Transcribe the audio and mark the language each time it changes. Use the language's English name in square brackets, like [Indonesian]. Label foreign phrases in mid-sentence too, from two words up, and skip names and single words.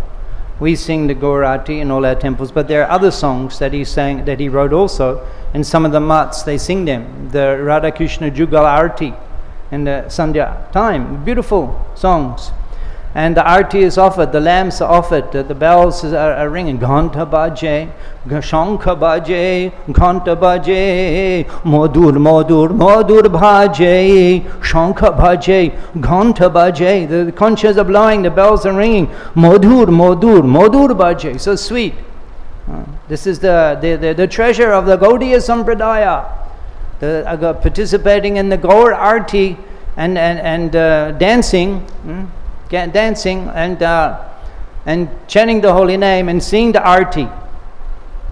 [English] We sing the Gaurarti in all our temples, but there are other songs that he wrote also. In some of the mats, they sing them. The Radha Krishna Jugal Arti in the Sandhya time. Beautiful songs. And the arti is offered, the lamps are offered, the bells are ringing. [Bangla] ঘণ্টা বাজে, শঙ্খ বাজে, ঘণ্টা বাজে, মধুর বাজে, শঙ্খ বাজে, ঘণ্টা বাজে. [English] The conchas are blowing, the bells are ringing. [Bangla] মধুর বাজে. [English] So sweet. This is the treasure of the Gaudiya Sampradaya. Participating in the Gaur Arti and dancing. Dancing and chanting the holy name and seeing the arti.